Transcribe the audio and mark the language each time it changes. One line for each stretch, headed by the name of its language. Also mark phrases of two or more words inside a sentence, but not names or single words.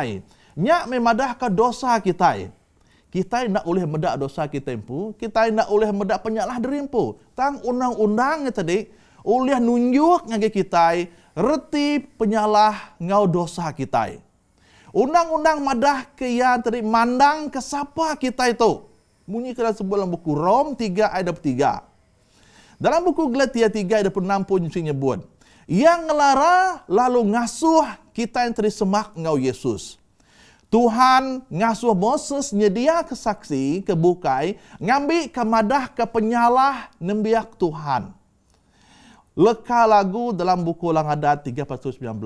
Iban: Nyak memadah ka dosa kita. Kita nak oleh medak dosa kita empu, kita nak oleh medak penyalah diri empu. Tang undang-undangnya tadi oleh nunjuk ngage kita reti penyalah ngau dosa kita. Undang-undang madah ke yang tadi mandang ke siapa kita itu. Bunyi ke dalam sebuah buku Rom 3 ayat 3. Dalam buku Galatia 3 ayat 6 pun nyebut, yang ngelara lalu ngasuh kita yang tadi semak ngau Yesus. Tuhan ngasuh Moses nyedia kesaksi kebukai ngambil kemadah ke penyalah nembiak Tuhan. Leka lagu dalam buku Ulang Adat 3:19.